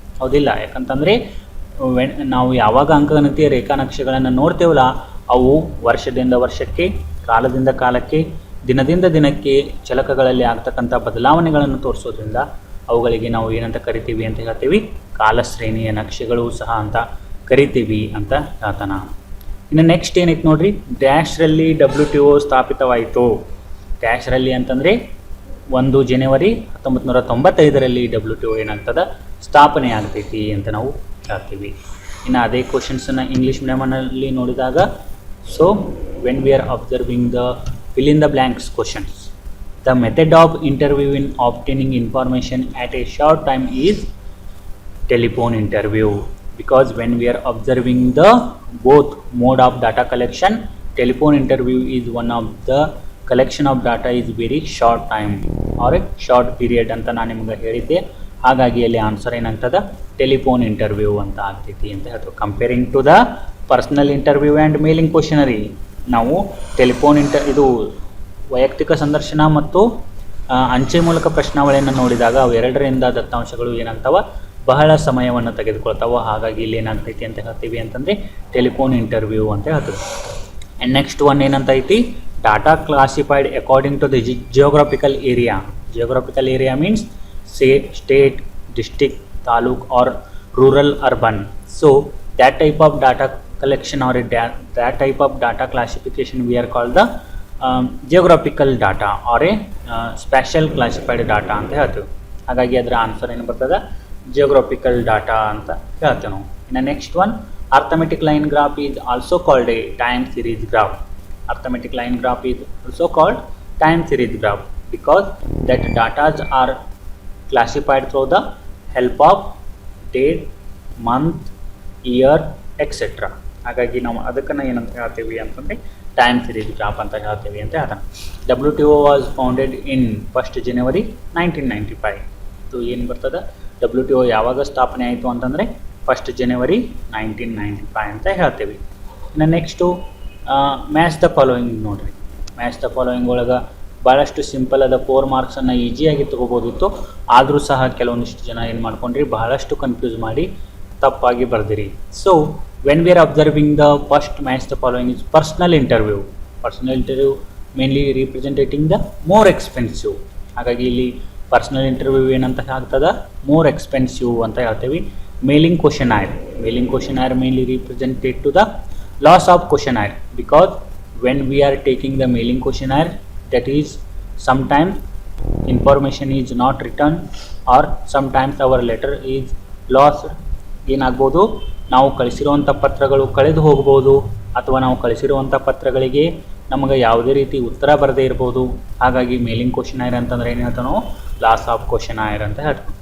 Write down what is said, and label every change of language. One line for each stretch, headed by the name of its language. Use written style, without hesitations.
Kannada: ಹೌದಿಲ್ಲ, ಯಾಕಂತಂದರೆ ನಾವು ಯಾವಾಗ ಅಂಕಗಣಿತೀಯ ರೇಖಾನಕ್ಷೆಗಳನ್ನು ನೋಡ್ತೇವಲ್ಲ, ಅವು ವರ್ಷದಿಂದ ವರ್ಷಕ್ಕೆ, ಕಾಲದಿಂದ ಕಾಲಕ್ಕೆ, ದಿನದಿಂದ ದಿನಕ್ಕೆ ಚಲಕಗಳಲ್ಲಿ ಆಗ್ತಕ್ಕಂಥ ಬದಲಾವಣೆಗಳನ್ನು ತೋರಿಸೋದ್ರಿಂದ ಅವುಗಳಿಗೆ ನಾವು ಏನಂತ ಕರಿತೀವಿ ಅಂತ ಹೇಳ್ತೀವಿ, ಕಾಲಶ್ರೇಣಿಯ ನಕ್ಷೆಗಳು ಸಹ ಅಂತ ಕರಿತೀವಿ ಅಂತ ಹೇಳ್ತಾನ. ಇನ್ನು ನೆಕ್ಸ್ಟ್ ಏನೈತೆ ನೋಡ್ರಿ, ಡ್ಯಾಶ್ರಲ್ಲಿ WTO ಸ್ಥಾಪಿತವಾಯಿತು. ಡ್ಯಾಶ್ರಲ್ಲಿ ಅಂತಂದರೆ 1 ಜನವರಿ 1995ರಲ್ಲಿ WTO ಏನಾಗ್ತದ, ಸ್ಥಾಪನೆ ಆಗ್ತೈತಿ ಅಂತ ನಾವು ಹೇಳ್ತೀವಿ. ಇನ್ನು ಅದೇ ಕ್ವಶನ್ಸನ್ನು ಇಂಗ್ಲೀಷ್ ಮೀಡಿಯಮಲ್ಲಿ ನೋಡಿದಾಗ,
English: so when we are observing the fill in the blanks questions, the method of interview in obtaining information at a short time is telephone interview, because when we are observing the both mode of data collection, telephone interview is one of the collection of data is very short time or a short period
Kannada: ಅಂತ ನಾನು ನಿಮಗೆ ಹೇಳಿದ್ದೆ. ಹಾಗಾಗಿ ಅಲ್ಲಿ answer ಏನಾಗ್ತದ, telephone interview ಅಂತ ಆಗ್ತೈತಿ ಅಂತ ಹೇಳ್ತೀವಿ.
English: comparing to the personal interview and mailing questionnaire,
Kannada: ನಾವು ಇದು ವೈಯಕ್ತಿಕ ಸಂದರ್ಶನ ಮತ್ತು ಅಂಚೆ ಮೂಲಕ ಪ್ರಶ್ನಾವಳಿಯನ್ನು ನೋಡಿದಾಗ ಅವೆರಡರಿಂದ ದತ್ತಾಂಶಗಳು ಏನಾಗ್ತಾವ, ಬಹಳ ಸಮಯವನ್ನು ತೆಗೆದುಕೊಳ್ತಾವ. ಹಾಗಾಗಿ ಇಲ್ಲಿ ಏನಾಗ್ತೈತಿ ಅಂತ ಹೇಳ್ತೀವಿ ಅಂತಂದರೆ ಟೆಲಿಫೋನ್ ಇಂಟರ್ವ್ಯೂ ಅಂತ ಹೇಳ್ತೀವಿ.
English: and next one
Kannada: ಏನಂತ ಐತಿ,
English: Data classified according to the geographical area. Geographical area means state, district, taluk or rural, urban. So that type of data collection or that type of data classification we are called the geographical data or a special classified data
Kannada: ಅಂತ ಹೇಳ್ತೀವಿ. ಹಾಗಾಗಿ ಅದರ answer ಏನು ಬರ್ತದೆ, geographical data ಅಂತ ಹೇಳ್ತೇವೆ ನಾವು.
English: ಇನ್ನು next one, arithmetic line graph is also called a time series graph. Arithmetic line graph is also called time series graph because that datas are classified through the help of date, month, year, etc.
Kannada: ಹಾಗಾಗಿ ನಾವು ಅದಕ್ಕನ್ನು ಏನಂತ ಹೇಳ್ತೀವಿ ಅಂತಂದರೆ time series graph ಅಂತ ಹೇಳ್ತೀವಿ ಅಂತ ಹೇಳ್ತಾನೆ.
English: WTO was founded in 1st January 1995.
Kannada: ಇದು ಏನು ಬರ್ತದೆ, WTO ಯಾವಾಗ ಸ್ಥಾಪನೆ ಆಯಿತು ಅಂತಂದರೆ 1st January 1995 ಅಂತ ಹೇಳ್ತೀವಿ. ಇನ್ನು ನೆಕ್ಸ್ಟು ಮ್ಯಾಚ್ ದ ಫಾಲೋಯಿಂಗ್ ನೋಡಿರಿ. ಮ್ಯಾಚ್ ದ ಫಾಲೋಯಿಂಗ್ ಒಳಗೆ ಭಾಳಷ್ಟು ಸಿಂಪಲ್ ಆದ 4 ಮಾರ್ಕ್ಸನ್ನು ಈಸಿಯಾಗಿ ತೊಗೋಬೋದಿತ್ತು. ಆದರೂ ಸಹ ಕೆಲವೊಂದಿಷ್ಟು ಜನ ಏನು ಮಾಡ್ಕೊಂಡ್ರಿ, ಬಹಳಷ್ಟು ಕನ್ಫ್ಯೂಸ್ ಮಾಡಿ ತಪ್ಪಾಗಿ ಬರ್ದಿರಿ.
English: So when we are observing the first match the following is personal interview. Personal interview mainly representating the more expensive.
Kannada: ಹಾಗಾಗಿ ಇಲ್ಲಿ ಪರ್ಸನಲ್ ಇಂಟರ್ವ್ಯೂ ಏನಂತ ಆಗ್ತದೆ, ಮೋರ್ ಎಕ್ಸ್ಪೆನ್ಸಿವ್ ಅಂತ ಹೇಳ್ತೀವಿ.
English: Mailing questionnaire mainly represented to the loss of questionnaire, because when we are taking the mailing questionnaire, that is sometimes information is not written or sometimes our letter is lost.
Kannada: ಏನಾಗ್ಬೋದು, ನಾವು ಕಳಿಸಿರುವಂಥ ಪತ್ರಗಳು ಕಳೆದು ಹೋಗ್ಬೋದು, ಅಥವಾ ನಾವು ಕಳಿಸಿರುವಂಥ ಪತ್ರಗಳಿಗೆ ನಮಗೆ ಯಾವುದೇ ರೀತಿ ಉತ್ತರ ಬರದೇ ಇರ್ಬೋದು. ಹಾಗಾಗಿ ಮೇಲಿಂಗ್ ಕ್ವಶನೈರ್ ಅಂತಂದರೆ ಏನು ಹೇಳ್ತಾವೆ ನಾವು, ಲಾಸ್ ಆಫ್ ಕ್ವಶನೈರ್ ಅಂತ ಹೇಳ್ತೀವಿ.